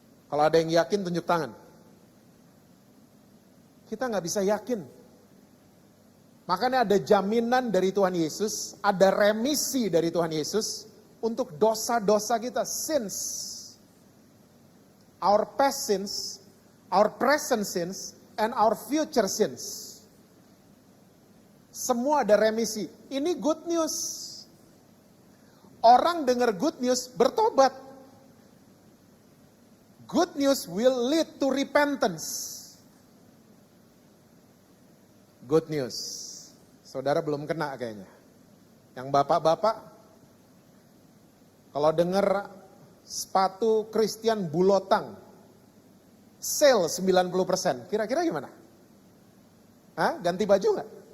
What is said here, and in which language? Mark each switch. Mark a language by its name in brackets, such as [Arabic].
[Indonesian] Kalau ada yang yakin, tunjuk tangan. Kita nggak bisa yakin. Makanya ada jaminan dari Tuhan Yesus, ada remisi dari Tuhan Yesus untuk dosa-dosa kita, sins. [English] Our past sins, our present sins, and our future sins. [Indonesian] Semua ada remisi. Ini [English] good news. [Indonesian] Orang dengar good news, bertobat. [English] Good news will lead to repentance. Good news. [Indonesian] Saudara belum kena kayaknya. Yang bapak-bapak, kalau dengar sepatu Christian Bulotang, sale 90%, kira-kira gimana? Hah? Ganti baju nggak?